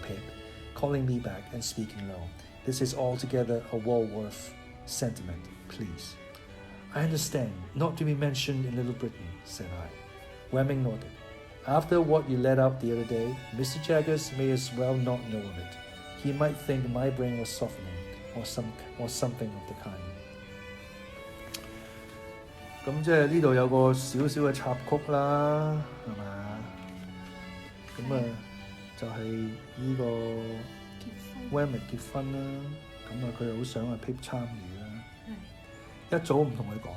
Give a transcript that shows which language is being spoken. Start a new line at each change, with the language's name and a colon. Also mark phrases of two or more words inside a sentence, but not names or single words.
English: Pip, calling me back and speaking low, this is altogether a Walworth sentiment, please. I understand, not to be mentioned in Little Britain, said I. Wemming nodded. After what you let out the other day, Mr. Jaggers may as well not know of it. He might think my brain was softening, or something of the kind.
Cantonese: 咁即係呢度有個少少嘅插曲啦，係嘛？咁啊就係呢個 Wemmick 結婚啦，咁啊佢好想阿 Pip 參與啦，一早唔同佢講。